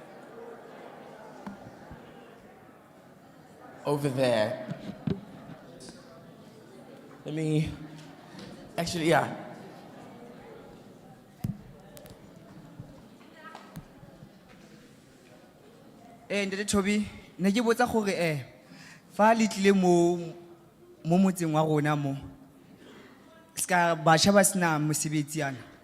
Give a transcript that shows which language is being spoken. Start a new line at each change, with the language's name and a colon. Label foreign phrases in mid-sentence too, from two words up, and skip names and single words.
English: Over there. Let me, actually, yeah.
Tswana: Ndete Toby, ne ke botsa gore fa le tlile mo motseng wa rona mo ska batšha ba sena mosebetsi yana